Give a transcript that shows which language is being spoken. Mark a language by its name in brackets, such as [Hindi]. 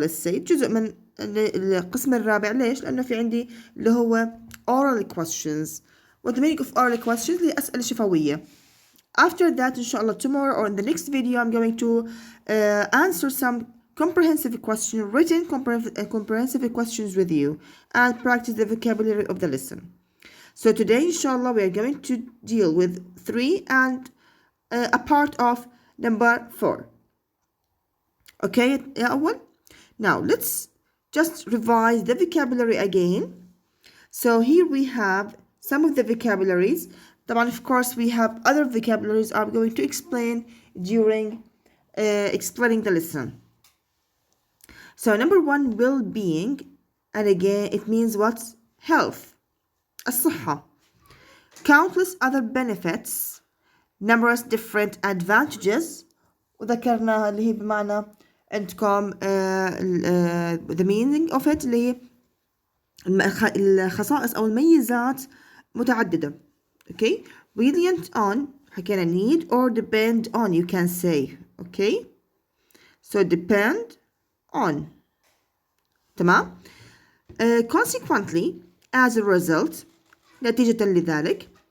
[English] let's say [Arabic] جزء من القسم الرابع. ليش؟ لأنه في عندي اللي هو [English] oral questions. What the meaning of oral questions؟ [Arabic] اللي أسئلة شفوية. [English] After that, inshallah, tomorrow or in the next video, I'm going to answer some comprehensive questions, written comprehensive questions with you, and practice the vocabulary of the lesson. So today, inshallah, we are going to deal with 3 and a part of number 4. [Arabic] Okay, يا أول? [English] Now, let's just revise the vocabulary again. So here we have some of the vocabularies. Of course, we have other vocabularies I'm going to explain during explaining the lesson. So number 1, well-being, and again it means what? Health, [Arabic] الصحة. [English] Countless other benefits, numerous different advantages, [Arabic] وذكرناها اللي هي بمعنى عندكم [English] the meaning of it [Arabic] اللي هي الخصائص أو الميزات متعددة. [English] Okay, reliant on [Arabic] حكينا [English] need or depend on, you can say. Okay, so depend on. [Arabic] تمام. [English] Consequently, as a result, [Arabic] نتيجة لذلك.